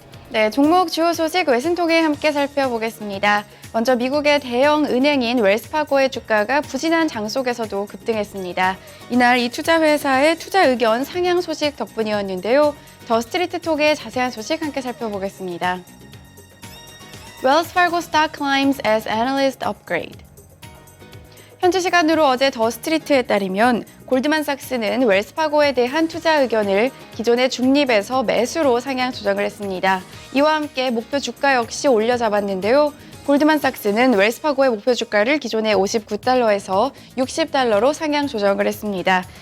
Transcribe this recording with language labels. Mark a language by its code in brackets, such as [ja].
[ko] 네, 종목 주요 소식 외신 통해 함께 살펴보겠습니다. 먼저 미국의 대형 은행인 웰스파고의 주가가 부진한 장 속에서도 급등했습니다. 이날 이 투자회사의 투자 의견 상향 소식 덕분이었는데요. 더 스트리트 톡의 자세한 소식 함께 살펴보겠습니다. [en] Wells Fargo stock climbs as analyst upgrade. [ko] 현지 시간으로 어제 더 스트리트에 따르면 골드만삭스는 웰스파고에 대한 투자 의견을 기존의 중립에서 매수로 상향 조정을 했습니다. 이와 함께 목표 주가 역시 올려잡았는데요. 골드만삭스는 웰스파고의 목표 주가를 기존의 59달러에서 60달러로 상향 조정을 했습니다.